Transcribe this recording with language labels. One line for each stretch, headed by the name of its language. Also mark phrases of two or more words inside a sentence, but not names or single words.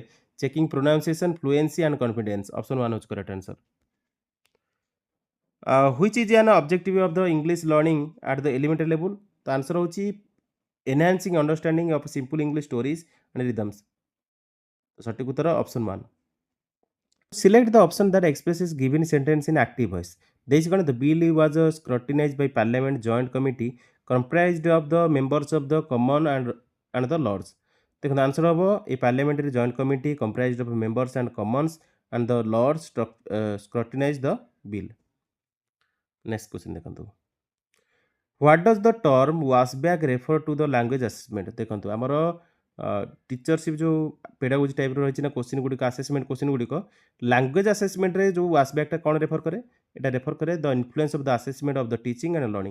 English: checking pronunciation fluency and confidence.
Odia: ଅପସନ୍ 1 ହେଉଛି
English: correct answer. which is an objective of the English learning at the elementary level? ତ ଆନ୍ସର ହେଉଛି enhancing understanding of simple English stories and rhymes.
Odia: ସଠିକ ଉତ୍ତର ଅପସନ୍ 1।
English: Select the option that expresses given sentence in active voice.
Odia: ଦେଇଛି କ'ଣ?
English: The bill was scrutinized by Parliament Joint Committee comprised of the members of the Common and the Lords. ଦେଖନ୍ତୁ ଆନ୍ସର ହେବ a parliamentary joint committee comprised of members and commons and the lords scrutinized the bill. next question ଦେଖନ୍ତୁ what does the term washback refer to the language assessment?
Odia: ଦେଖନ୍ତୁ ଆମର ଟିଚରସିପ୍ ଯେଉଁ
English: pedagogy type
Odia: ରହିଛି ନା କୋଶ୍ଚିନ୍ ଗୁଡ଼ିକ
English: assessment question
Odia: ଗୁଡ଼ିକ
English: language assessment
Odia: ଯେଉଁ ୱାଶବ୍ୟାକ୍ଟା କ'ଣ ରେଫର କରେ?
English: ଏଇଟା ରେଫର କରେ the influence of the assessment of the teaching and learning.